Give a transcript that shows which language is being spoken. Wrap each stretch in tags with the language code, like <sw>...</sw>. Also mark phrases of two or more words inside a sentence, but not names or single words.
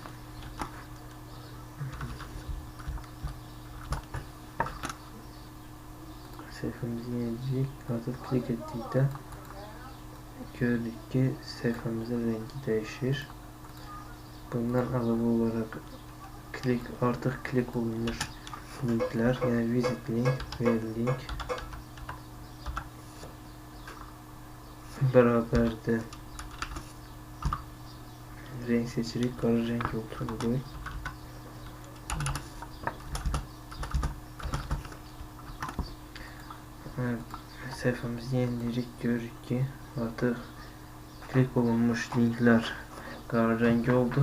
<az>Səhifəmizi yeniləyik. Artıq klik etdikdə görürük ki, səhifəmizin rəngi dəyişir. Bundan əlavə olaraq artıq klik olunmuş linklər, yəni</az> <en>visit link, where link</en> <az>bərabərdir. Rəng seçirik, qara rəng olduğunu qoy. Səhifəmizi yeniləyirik, görürük ki, artıq klik olunmuş linklər qara rəngi oldu.</az>